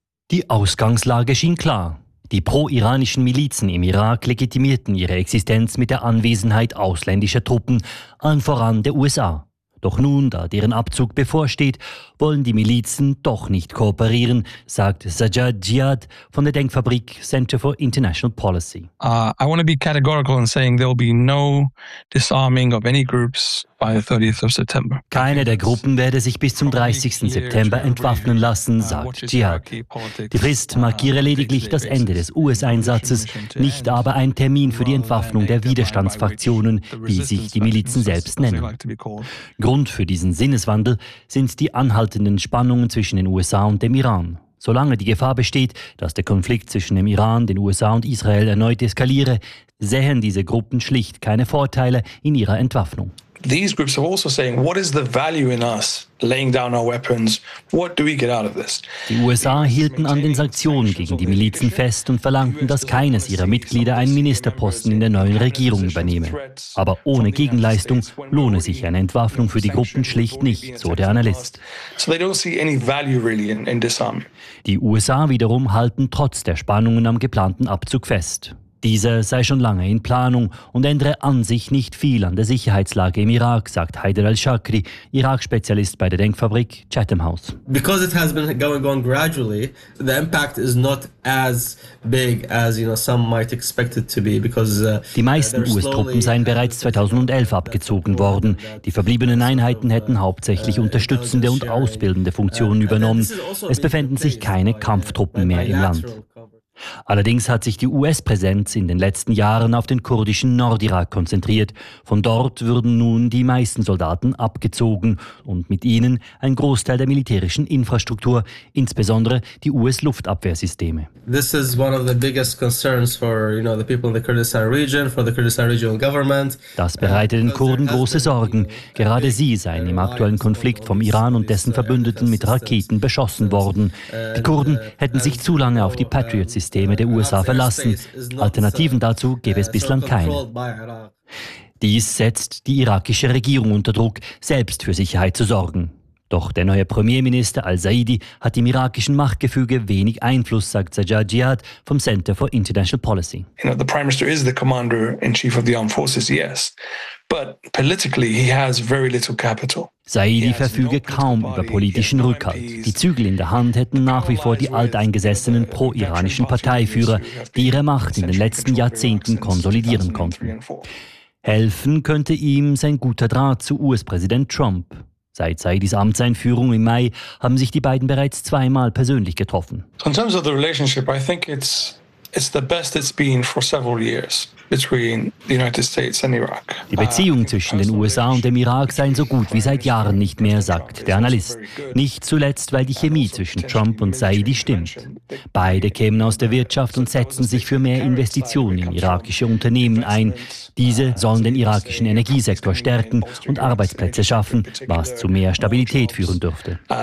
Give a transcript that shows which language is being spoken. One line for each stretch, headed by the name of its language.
German: Die Ausgangslage schien klar. Die pro-iranischen Milizen im Irak legitimierten ihre Existenz mit der Anwesenheit ausländischer Truppen, allen voran der USA. Doch nun, da deren Abzug bevorsteht, wollen die Milizen doch nicht kooperieren, sagt Sajjad Jihad von der Denkfabrik Center for International Policy.
English: I want to be categorical in saying there will be no disarming of any groups by the 30th of September.
German: Keine der Gruppen werde sich bis zum 30. September entwaffnen lassen, sagt Jihad. Die Frist markiere lediglich das Ende des US-Einsatzes, nicht aber ein Termin für die Entwaffnung der Widerstandsfraktionen, wie sich die Milizen selbst nennen. Grund für diesen Sinneswandel sind die anhaltenden Spannungen zwischen den USA und dem Iran. Solange die Gefahr besteht, dass der Konflikt zwischen dem Iran, den USA und Israel erneut eskaliere, sehen diese Gruppen schlicht keine Vorteile in ihrer Entwaffnung.
English: These groups are also saying, what is the value in us laying down our weapons? What do we get out of this?
German: Die USA hielten an den Sanktionen gegen die Milizen fest und verlangten, dass keines ihrer Mitglieder einen Ministerposten in der neuen Regierung übernehme. Aber ohne Gegenleistung lohne sich eine Entwaffnung für die Gruppen schlicht nicht, so der Analyst.
English: So they don't see any value really in disarming.
German: Die USA wiederum halten trotz der Spannungen am geplanten Abzug fest. Dieser sei schon lange in Planung und ändere an sich nicht viel an der Sicherheitslage im Irak, sagt Haider al-Shakri, Irak-Spezialist bei der Denkfabrik Chatham House.
English: Because it has been going on gradually, the impact is not as big as, you know, some might expect it to be, because
German: die meisten US-Truppen seien bereits 2011 abgezogen worden. Die verbliebenen Einheiten hätten hauptsächlich unterstützende und ausbildende Funktionen übernommen. Es befänden sich keine Kampftruppen mehr im Land. Allerdings hat sich die US-Präsenz in den letzten Jahren auf den kurdischen Nordirak konzentriert. Von dort würden nun die meisten Soldaten abgezogen und mit ihnen ein Großteil der militärischen Infrastruktur, insbesondere die US-Luftabwehrsysteme.
English: This is one of the biggest concerns for, you know, the people in the Kurdistan region, for the Kurdistan regional government.
German: Das bereitet den Kurden große Sorgen. Gerade sie seien im aktuellen Konflikt vom Iran und dessen Verbündeten mit Raketen beschossen worden. Die Kurden hätten sich zu lange auf die Patriots Systeme der USA verlassen. Alternativen dazu gäbe es bislang keine. Dies setzt die irakische Regierung unter Druck, selbst für Sicherheit zu sorgen. Doch der neue Premierminister al-Saidi hat im irakischen Machtgefüge wenig Einfluss, sagt Sajjad Jihad vom Center for International Policy.
English: You know, the Prime Minister is the Commander-in-Chief of the Armed Forces, yes. But politically he has very little capital.
German: Saidi verfüge kaum über politischen Rückhalt. Die Zügel in der Hand hätten nach wie vor die alteingesessenen pro-iranischen Parteiführer, die ihre Macht in den letzten Jahrzehnten konsolidieren konnten. Helfen könnte ihm sein guter Draht zu US-Präsident Trump. Seit Saidis Amtseinführung im Mai haben sich die beiden bereits zweimal persönlich getroffen.
English: In terms of the relationship, I think it's the best it's been for several years. Between the United States and Iraq.
German: Die Beziehung zwischen den USA und dem Irak sei so gut wie seit Jahren nicht mehr, sagt der Analyst. Nicht zuletzt, weil die Chemie zwischen Trump und Saidi stimmt. Beide kämen aus der Wirtschaft und setzen sich für mehr Investitionen in irakische Unternehmen ein. Diese sollen den irakischen Energiesektor stärken und Arbeitsplätze schaffen, was zu mehr Stabilität führen dürfte.